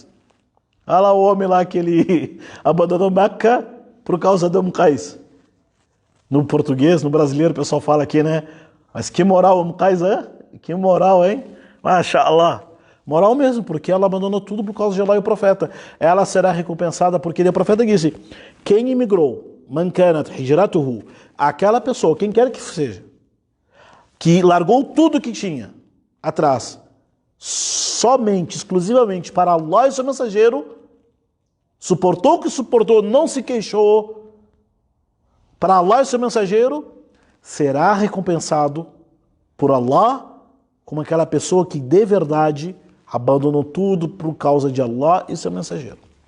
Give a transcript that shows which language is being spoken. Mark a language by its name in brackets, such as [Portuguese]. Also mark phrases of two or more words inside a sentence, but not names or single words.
[Portuguese] Olha lá o homem lá que ele abandonou Meca por causa da Qais. No português, no brasileiro, o pessoal fala aqui, né? Mas que moral, Qais, é? Que moral, hein? Mashallah. Moral mesmo, porque ela abandonou tudo por causa de Allah e o profeta. Ela será recompensada porque o profeta disse, quem imigrou, [Arabic] من كانت هجرته, [Portuguese] aquela pessoa, quem quer que seja, que largou tudo que tinha atrás, somente, exclusivamente para Allah e seu mensageiro, suportou o que suportou, não se queixou, para Allah e seu mensageiro, será recompensado por Allah como aquela pessoa que de verdade abandonou tudo por causa de Allah e seu mensageiro.